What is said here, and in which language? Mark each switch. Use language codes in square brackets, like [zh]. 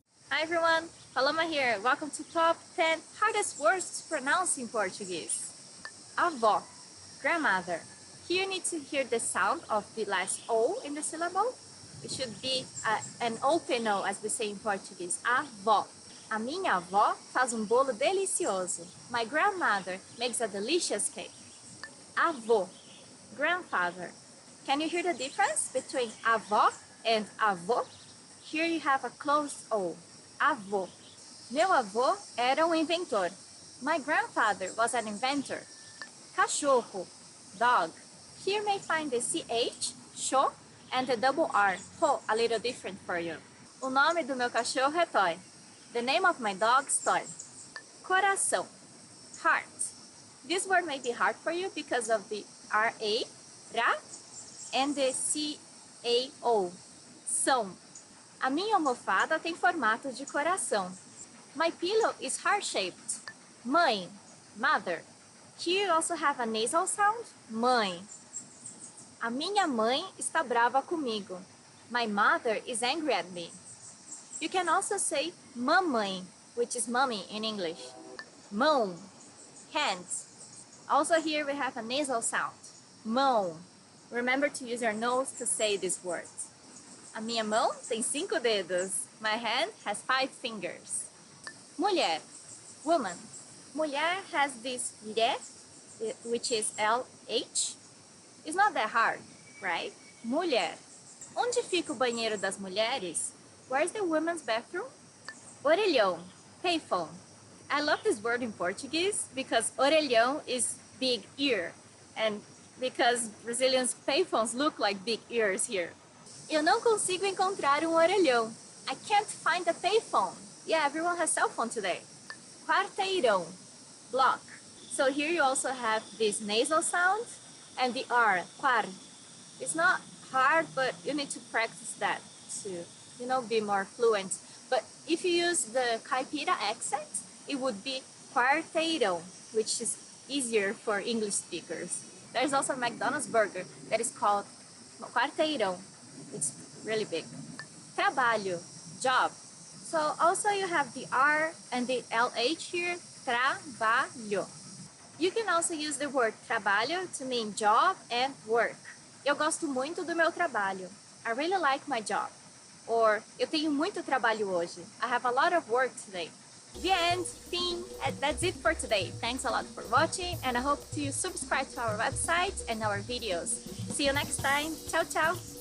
[en] Hi everyone, Paloma here. Welcome to Top 10 Hardest Words to Pronounce in Portuguese. Avó, grandmother. Here you need to hear the sound of the last O in the syllable. It should be an open O, as we say in Portuguese. [pt] Avó. A minha avó faz bolo delicioso. [en] My grandmother makes a delicious cake. Avô, grandfather. Can you hear the difference between avó and avô? Here you have a closed O. Avô. [pt] Meu avô era inventor. [en] My grandfather was an inventor. Cachorro, dog. Here you may find the CH, cho, and the double R, ho, a little different for you. [pt] O nome do meu cachorro é Toy. [en] The name of my dog is Toy. Coração, heart. This word may be hard for you because of the R-A, ra, and the C-A-O, são. [pt] A minha almofada tem formato de coração. [en] My pillow is heart-shaped. Mãe, mother. Here you also have a nasal sound, mãe. [pt] A minha mãe está brava comigo. [en] My mother is angry at me. You can also say mamãe, which is mommy in English. Mão, hands. Also here we have a nasal sound, mão. Remember to use your nose to say these words. [pt] A minha mão tem 5 dedos. [en] My hand has 5 fingers. Mulher, woman. Mulher has this lhe, which is LH. It's not that hard, right? Mulher. [pt] Onde fica o banheiro das mulheres? [en] Where's the women's bathroom? Orelhão, payphone. I love this word in Portuguese because orelhão is big ear, and because Brazilians' payphones look like big ears here. [pt] Eu não consigo encontrar orelhão. [en] I can't find a payphone. Yeah, everyone has cell phone today. Quarteirão, block. So here you also have this nasal sound and the R, quar. It's not hard, but you need to practice that to, be more fluent. But if you use the caipira accent, it would be quarteirão, which is easier for English speakers. There's also a McDonald's burger that is called quarteirão. It's really big. Trabalho, job. So also you have the R and the LH here, trabalho. You can also use the word trabalho to mean job and work. [pt] Eu gosto muito do meu trabalho. [en] I really like my job. [pt] Or, eu tenho muito trabalho hoje. [en] I have a lot of work today. The end, fim. That's it for today. Thanks a lot for watching, and I hope you subscribe to our website and our videos. See you next time. Ciao, ciao.